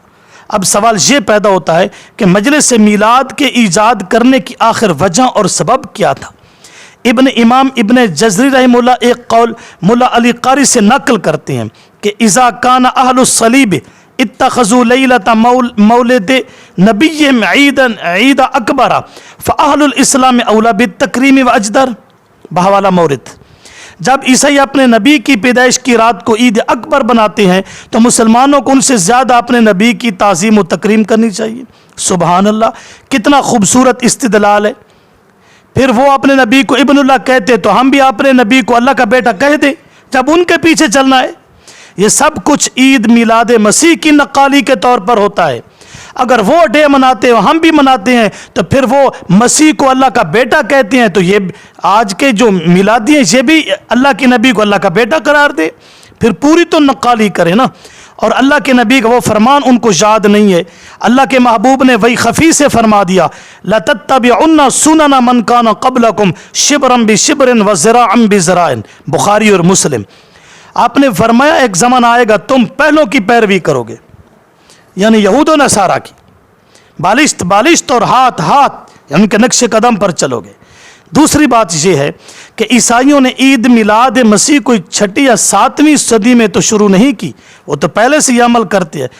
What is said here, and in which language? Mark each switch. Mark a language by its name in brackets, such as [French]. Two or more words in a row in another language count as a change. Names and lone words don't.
[Urdu] اب سوال یہ پیدا ہوتا ہے کہ مجلس میلاد کے ایجاد کرنے کی آخر وجہ اور سبب کیا تھا؟ امام ابن جزری رحمہ اللہ ایک قول ملا علی قاری سے نقل کرتے ہیں کہ [Arabic] اذا کان اہل الصلیب اتخذوا لیلۃ مولد نبیہم عید اکبر فاہل الاسلام اولی بالتکریم واجدر۔ بہوالا مورد، [Urdu] جب عیسائی اپنے نبی کی پیدائش کی رات کو عید اکبر بناتے ہیں تو مسلمانوں کو ان سے زیادہ اپنے نبی کی تعظیم و تکریم کرنی چاہیے۔ سبحان اللہ، کتنا خوبصورت استدلال ہے۔ پھر وہ اپنے نبی کو ابن اللہ کہتے تو ہم بھی اپنے نبی کو اللہ کا بیٹا کہہ دیں جب ان کے پیچھے چلنا ہے۔ یہ سب کچھ عید میلاد مسیح کی نقالی کے طور پر ہوتا ہے۔ اگر وہ ڈے مناتے ہیں ہم بھی مناتے ہیں تو پھر وہ مسیح کو اللہ کا بیٹا کہتے ہیں، تو یہ آج کے جو میلادی ہیں یہ بھی اللہ کے نبی کو اللہ کا بیٹا قرار دے، پھر پوری تو نقالی کرے نا۔ اور اللہ کے نبی کا وہ فرمان ان کو یاد نہیں ہے۔ اللہ کے محبوب نے وہی خفی سے فرما دیا، [Arabic] لَتَتَّبِعُنَّ سُنَنَ مَنْ كَانَ قَبْلَكُمْ شِبْرًا بِشِبْرٍ وَذِرَاعًا بِذِرَاعٍ، [Urdu] بخاری اور مسلم۔ آپ نے فرمایا ایک زمانہ آئے گا تم پہلوں کی پیروی کرو گے، یعنی یہود و نصارہ کی، بالشت بالشت اور ہاتھ ہاتھ، یعنی ان کے نقش قدم پر چلو گے۔ دوسری بات یہ ہے کہ عیسائیوں نے عید میلاد مسیح کو 6 یا 7ویں صدی میں تو شروع نہیں کی، وہ تو پہلے سے یہ عمل کرتے ہیں۔